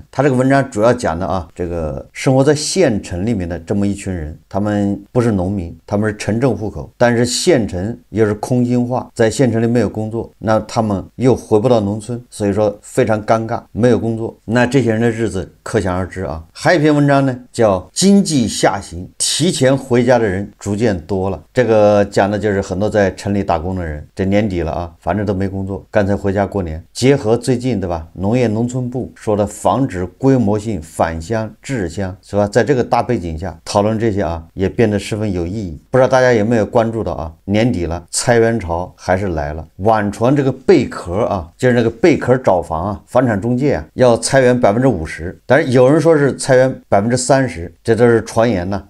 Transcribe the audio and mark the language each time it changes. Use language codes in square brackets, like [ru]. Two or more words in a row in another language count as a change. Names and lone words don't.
[zh] 他這個文章主要講的這個生活在縣城裡面的這麼一群人，他們不是農民，他們是城鎮戶口，但是縣城又是空心化，在縣城裡沒有工作，那他們又回不到農村，所以說非常尷尬，沒有工作，那這些人的日子可想而知啊。還有一篇文章呢，叫《經濟下行，提前回家的人逐漸多了》。這個講的就是很多在城裡打工的人，這年底了反正都沒工作，乾脆回家過年。結合最近對吧，農業農村部說的防止規模性返鄉滯鄉，是吧？在這個大背景下討論這些也變得十分有意義。不知道大家有沒有關注到年底了，裁員潮還是來了。網傳這個貝殼就是那個貝殼找房房產中介要裁員50%，但是有人說是裁員30%，這都是傳言呢。